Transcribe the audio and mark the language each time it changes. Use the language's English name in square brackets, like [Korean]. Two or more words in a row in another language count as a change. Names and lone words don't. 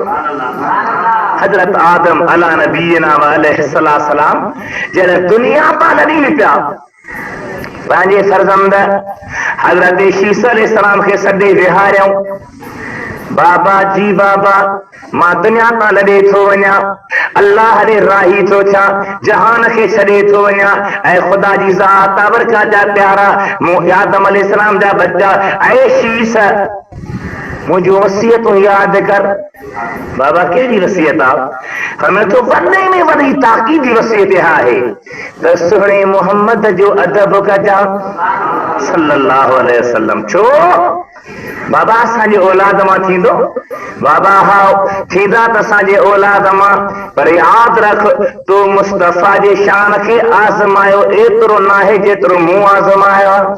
[Sindhi] हज़रत आदम [Arabic] على نبينا وعليه السلام [Sindhi] जॾहिं दुनिया तां लॾी पिया, पंहिंजे फर्ज़ंद हज़रत शीस अलैहिस्सलाम खे सॾे विहारियऊं, बाबा जी बाबा मां दुनिया तां लॾे थो वञा, अल्लाह ॾे राही थो थियां, जहान खे छॾे थो वञा, ऐं ख़ुदा जी ज़ात ताबरका जा प्यारा मूं आदम अलैहिस्सलाम जा बच्चा ऐं शीस मुझे वसीयत याद कर। बाबा कहिड़ी वसीयत आहे? हमें तो वॾे में वॾी ताक़ीदी वसीयत आहे त सुहिणे मोहम्मद जो अदब कजा [Arabic] صلى الله عليه وسلم. [Sindhi] छो बाबा असांजे औलाद मां थींदो? बाबा हा थींदा त असांजे औलाद मां, पर यादि रख तूं मुस्तफ़ा जे शान खे आज़मायो एतिरो न आहे जेतिरो मूं आज़मायो।